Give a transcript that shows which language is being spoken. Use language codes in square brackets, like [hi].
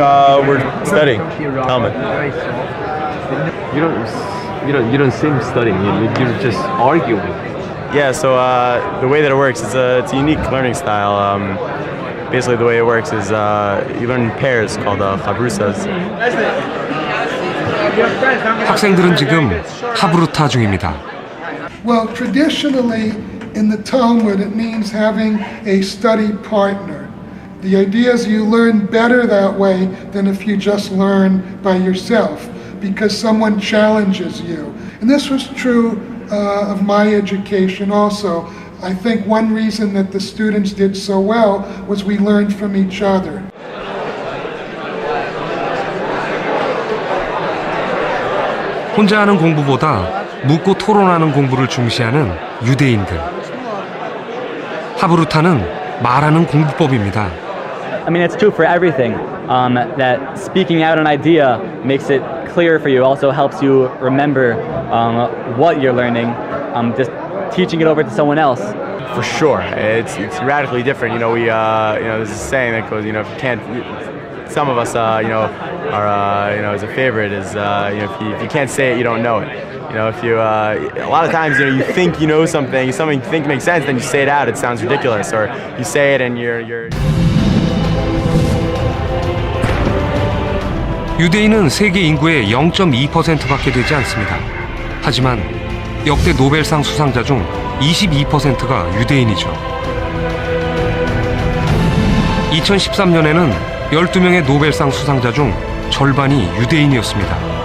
[en] We're studying. Talmud. You don't seem studying. You're just arguing. Yeah. So the way that it works is it's a unique learning style. Basically, the way it works is you learn in pairs called chabrusas. [ko] 학생들은 지금 하브루타 중입니다. [en] Well, traditionally in the Talmud it means having a study partner. The idea is you learn better that way than if you just learn by yourself because someone challenges you. And this was true of my education also. I think one reason that the students did so well was we learned from each other. [ko] 혼자 하는 공부보다 묻고 토론하는 공부를 중시하는 유대인들. 하브루타는 말하는 공부법입니다. [en] I mean, it's true for everything. That speaking out an idea makes it clear for you. Also helps you remember what you're learning. Just teaching it over to someone else. For sure, it's radically different. You know, there's a saying that goes, if you can't, some of us, as a favorite is, if you can't say it, you don't know it. If you, a lot of times, you think you know something you think makes sense, then you say it out, it sounds ridiculous, or you say it and you're. [ko] 유대인은 세계 인구의 0.2%밖에 되지 않습니다. 하지만 역대 노벨상 수상자 중 22%가 유대인이죠. 2013년에는 12명의 노벨상 수상자 중 절반이 유대인이었습니다.